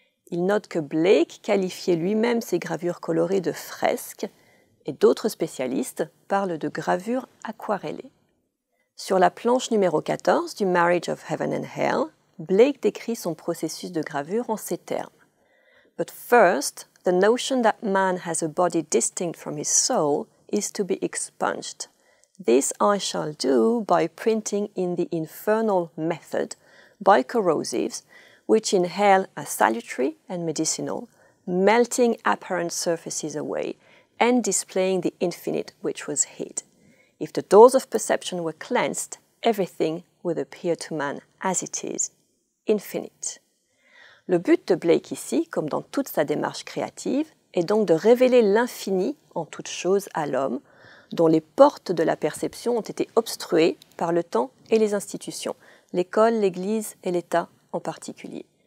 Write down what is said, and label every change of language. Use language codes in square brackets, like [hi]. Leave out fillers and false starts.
[fr] Il note que Blake qualifiait lui-même ses gravures colorées de fresques et d'autres spécialistes parlent de gravures aquarellées. Sur la planche numéro 14 du Marriage of Heaven and Hell, Blake décrit son processus de gravure en ces termes. [en] But first, the notion that man has a body distinct from his soul is to be expunged. This I shall do by printing in the infernal method, by corrosives, which in hell are salutary and medicinal, melting apparent surfaces away, and displaying the infinite which was hid. If the doors of perception were cleansed, everything would appear to man as it is, infinite. [fr] Le but de Blake ici, comme dans toute sa démarche créative, est donc de révéler l'infini en toute chose à l'homme, dont les portes de la perception ont été obstruées par le temps et les institutions, l'école, l'Église et l'État en particulier.